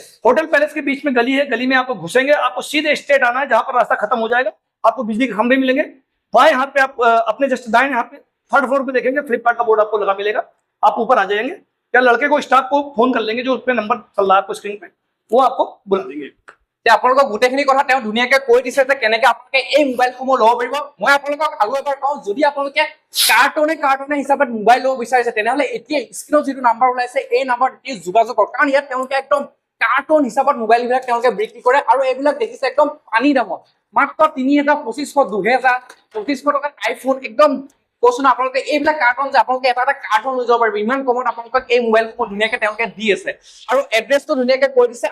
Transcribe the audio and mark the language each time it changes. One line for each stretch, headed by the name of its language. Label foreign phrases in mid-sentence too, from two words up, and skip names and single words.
Hindi: होटल पैलेस के बीच में गली है, गली में आपको घुसेंगे, आपको सीधे स्ट्रेट आना है, जहां पर रास्ता खत्म हो जाएगा आपको बिजली के खंभे मिलेंगे। बाएं हाथ पे आप अपने जस्ट दाएं हाथ पे 3rd फ्लोर पे देखेंगे फ्लिपकार्ट का बोर्ड आपको लगा मिलेगा। आप ऊपर आ जाएंगे या लड़के को स्टाफ को फोन कर लेंगे, जो उस पे नंबर चल रहा है आपको स्क्रीन पे, वो आपको बुला देंगे।
Assamese: আপোনালোকক গোটেইখিনি কথা তেওঁ ধুনীয়াকৈ কৈ দিছে যে কেনেকৈ আপোনালোকে এই মোবাইলসমূহ ল'ব পাৰিব। মই আপোনালোকক আৰু এবাৰ কওঁ, যদি আপোনালোকে কাৰ্টনে হিচাপত মোবাইল ল'ব বিচাৰিছে তেনেহ'লে এতিয়া স্ক্ৰীনত যিটো নাম্বাৰ ওলাইছে এই নাম্বাৰত যোগাযোগ কৰক, কাৰণ ইয়াত তেওঁলোকে একদম কাৰ্টন হিচাপত মোবাইলবিলাক তেওঁলোকে বিক্ৰী কৰে আৰু এইবিলাক দেখিছে একদম পানী দামত, মাত্ৰ ৩,০০০, ২৫০০, ২০০০, ২৫০০ টকাৰ আইফোন একদম কৈছো না আপোনালোকে এইবিলাক কাৰ্টন যে আপোনালোকে এটা কাৰ্টন লৈ যাব পাৰিব ইমান কমত আপোনালোকক এই মোবাইলসমূহ ধুনীয়াকৈ তেওঁলোকে দি আছে আৰু এড্ৰেছটো ধুনীয়াকৈ কৈ দিছে।